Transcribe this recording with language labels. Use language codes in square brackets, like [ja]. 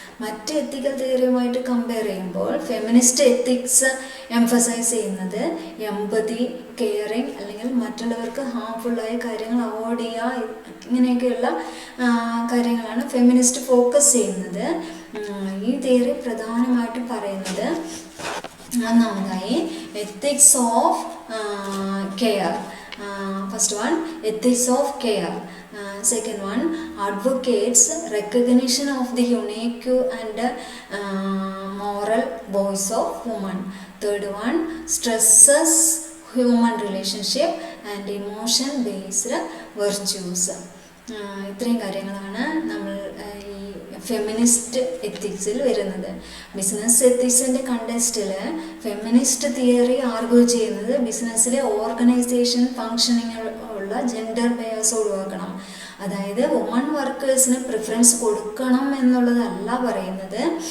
[ml] മറ്റ് എത്തിക്കൽ തിയറിയുമായിട്ട് കമ്പയർ ചെയ്യുമ്പോൾ feminist ethics emphasise ചെയ്യുന്നത് എമ്പതി, കെയറിങ്, അല്ലെങ്കിൽ മറ്റുള്ളവർക്ക് ഹാംഫുള്ളായ കാര്യങ്ങൾ അവോയ്ഡ് ചെയ്യുക, ഇങ്ങനെയൊക്കെയുള്ള കാര്യങ്ങളാണ് ഫെമിനിസ്റ്റ് ഫോക്കസ് ചെയ്യുന്നത്. ഈ തിയറി പ്രധാനമായിട്ടും പറയുന്നത് ഒന്നാമതായി ethics of care. [en] First one, ethics of care. Second one, advocates recognition of the unique and moral voice of woman. Third one, stresses human relationship and emotion based virtues. [ml] ഇത്രയും കാര്യങ്ങളാണ് നമ്മൾ ഈ feminist എത്തിക്സിൽ വരുന്നത്. Business എത്തിക്സിൻ്റെ കണ്ടെക്സ്റ്റിൽ feminist theory argue ചെയ്യുന്നത് ബിസിനസ്സിലെ organisation functioning ഉള്ള gender bias ഒഴിവാക്കണം. അതായത് woman വർക്കേഴ്സിന് preference കൊടുക്കണം എന്നുള്ളതല്ല പറയുന്നത്.